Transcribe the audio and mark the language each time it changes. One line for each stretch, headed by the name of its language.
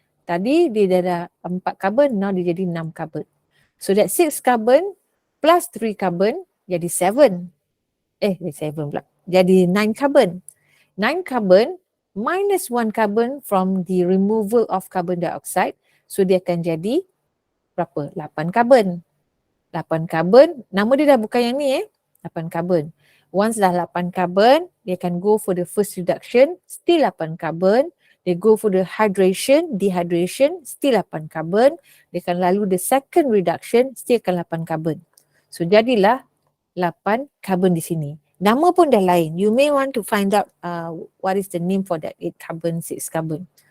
Malay: Tadi dia dah ada 4 carbon, now dia jadi 6 carbon.
English: So that 6 carbon plus 3 carbon jadi 7.
Malay: Jadi 9 carbon.
English: 9 carbon minus 1 carbon from the removal of carbon dioxide.
Malay: So dia akan jadi berapa? 8 carbon. 8 carbon, nama dia dah bukan yang ni 8 carbon.
English: Once dah 8 carbon,
Malay: dia akan
English: go for the first reduction, still 8 carbon. They go for the dehydration, still 8 carbon.
Malay: Dia akan lalu
English: the second reduction, still
Malay: akan 8 carbon. So jadilah 8 carbon di sini. Nama pun dah lain.
English: You may want to find out what is the name for that 8 carbon, 6 carbon.